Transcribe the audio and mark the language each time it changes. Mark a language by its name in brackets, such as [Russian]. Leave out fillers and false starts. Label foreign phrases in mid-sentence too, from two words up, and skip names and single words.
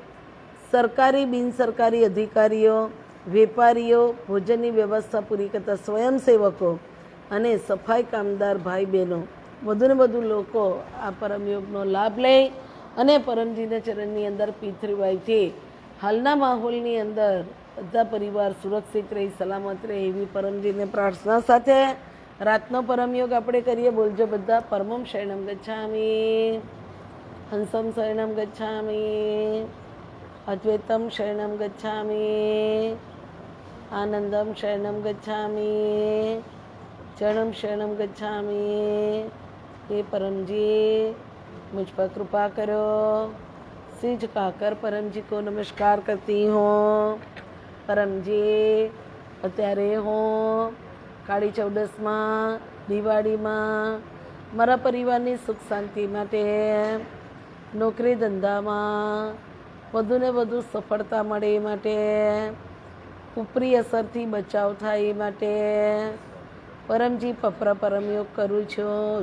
[Gujarati] સરકારી બિનસરકારી અધિકારીઓ, વેપારીઓ, ભોજનની વ્યવસ્થા પૂરી કરતા સ્વયંસેવકો અને સફાઈ કામદાર ભાઈ બહેનો, વધુને વધુ લોકો આ પરમયોગનો લાભ લે અને પરમજીના ચરણની અંદર P3Yથી હાલના માહોલની અંદર બધા પરિવાર સુરક્ષિત રહી, સલામત રહે એવી પરમજીને પ્રાર્થના સાથે રાતનો પરમયોગ આપણે કરીએ. બોલજો બધા. [Sanskrit] પરમમ શરણમ ગચ્છામિ, હંસમ શરણમ ગચ્છામિ, અદ્વૈતમ શરણમ ગચ્છામિ, આનંદમ શરણમ ગચ્છામિ, ચરણમ શરણમ ગચ્છામિ. [Hindi] हे परमजी मुझ पर कृपा करो. सिर झुकाकर परम जी को नमस्कार करती हूँ. [Gujarati] परमजी અત્યારે હું કાળી ચૌદસમાં દિવાળીમાં મારા પરિવારની સુખ શાંતિ માટે, નોકરી ધંધામાં વધુને વધુ સફળતા મળે એ માટે, ઉપરી અસરથી બચાવ થાય એ માટે પરમજી પપરા પરમયોગ કરું છું.